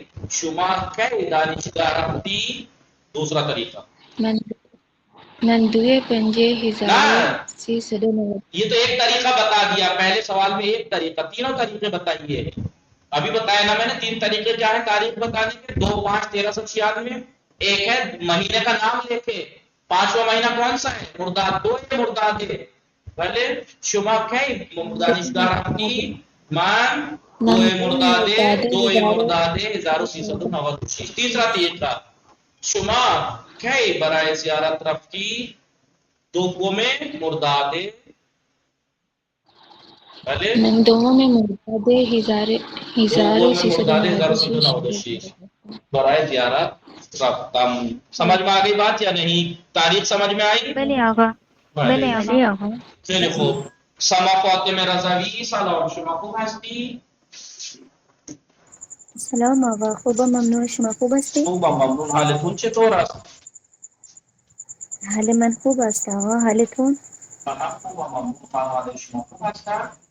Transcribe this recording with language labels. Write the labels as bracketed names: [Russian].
[Persian] شما کی دانشگاه رفتی؟ [Urdu] دوسرا طریقہ. [Persian] من نه 2-5-1396. [Urdu] یہ تو ایک طریقہ بتا دیا پہلے سوال میں، ایک طریقہ. تینوں طریقے بتائیے. ابھی بتایا نا میں نے تین طریقے کیا ہے تاریخ بتانے کے. 2-5-1396. ایک ہے مہینے کا نام لے کے، پانچواں مہینہ کون سا ہے؟ مرداد. دو ہے مرداد ہے. [Persian] بھلے شما کی دانشگاه رفتی؟ من دو مرداد 1396. [Urdu] تیسرا طریقہ، [Persian] شما کی برای زیارت رفتی؟ دوم مرداد. بھلے من دوم مرداد دوم مرداد 1396. 1396 برای زیارت رفتم. [Urdu] سمجھ میں آ گئی بات یا نہیں؟ تاریخ سمجھ میں آئی؟ [Persian] بله آقا. بله آقا. خیلی خوب. سما فاطمه رضوی سلام، شما خوب هستی؟ سلام آقا، خوبم، ممنون. شما خوب هستی؟ خوبم ممنون. حالتون چطور است؟ حال من خوب است آقا، حالتون؟ من خوبم ممنون. خانواده شما خوب هستند؟